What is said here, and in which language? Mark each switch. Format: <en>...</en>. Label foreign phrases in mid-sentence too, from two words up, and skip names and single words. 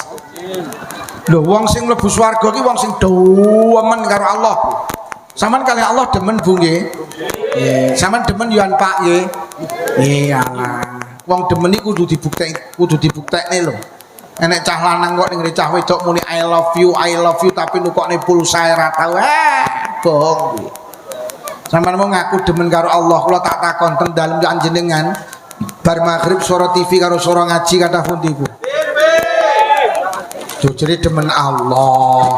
<jv>Lho wong sing mlebu swarga ki wong sing demen karo Allah. Sampeyan kali Allah demen Bu nggih. Nggih, sampeyan demen yo Pak nggih. Iyalah. Wong demen iki kudu dibuktekne lho. Enek cah lanang kok ning cah wedok muni</jv> <en>I love you</en> <jv>tapi nukokne pulsa ora tau. Bohong kuwi. Sampeyan mau ngaku demen karo Allah, kula tak takon teng dalem panjenengan bar magrib suara TV karo suara ngaji kathah pundi Bu? Jujur demen Allah.</jv>